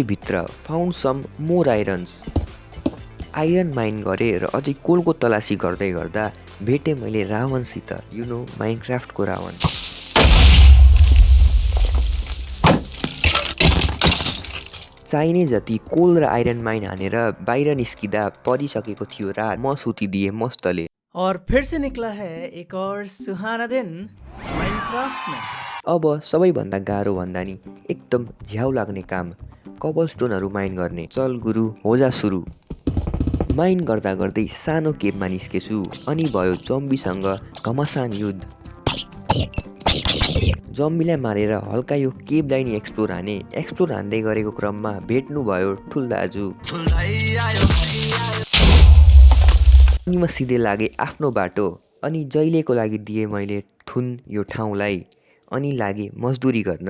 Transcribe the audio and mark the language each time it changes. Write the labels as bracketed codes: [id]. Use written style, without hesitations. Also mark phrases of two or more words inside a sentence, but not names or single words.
[ne] भित्र [en] found some more iron [ne] माइन गरेँ र अझै कोलको तलासी गर्दै गर्दा भेटेँ मैले रावणसित [en] you know [ne] माइनक्राफ्टको रावण चाहिने जति कोल र आइरन माइन हानेर बाहिर निस्किँदा परिसकेको थियो रात म सुतिदिएँ मस्तले [hi] और फिर से निकला है एक और सुहाना दिन माइनक्राफ्ट में [ne] अब सबैभन्दा गाह्रो भन्दा नि एकदम झ्याउ लाग्ने काम कबलस्टोनहरू माइन गर्ने [hi] चल गुरु होजा सुरु [ne] माइन गर्दा गर्दै सानो केभमा निस्केछु अनि भयो जम्बीसँग घमासान युद्ध जम्बीलाई मारेर हल्का यो केभलाई नि एक्सप्लोर हान्दै गरेको क्रममा भेट्नु भयो ठुल दाजु अनि म सिधै लागे आफ्नो बाटो अनि जहिलेको लागि दिएँ मैले थुन यो ठाउँलाई अनि लागे मजदुरी